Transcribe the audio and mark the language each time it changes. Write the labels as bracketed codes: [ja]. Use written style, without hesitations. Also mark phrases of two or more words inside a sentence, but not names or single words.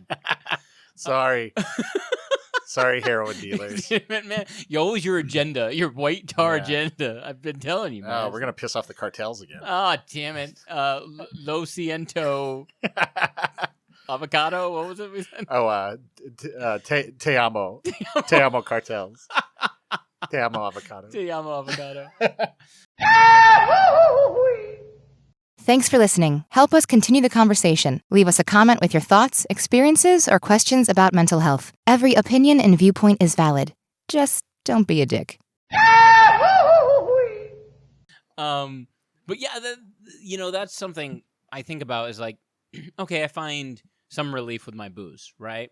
[en] Sorry. Sorry, heroin dealers. Man, you always your agenda, your white tar agenda. I've been telling you, man. Oh, we're going to piss off the cartels again. Oh, damn it. [es] Lo Ciento [en] avocado. What was it we said? [es] Oh, te amo. Te amo cartels. Te amo avocado. Te amo avocado. [en] Thanks for listening. Help us continue the conversation. Leave us a comment with your thoughts, experiences, or questions about mental health. Every opinion and viewpoint is valid. Just don't be a dick. But yeah, that's something I think about is like, okay, I find some relief with my booze, right?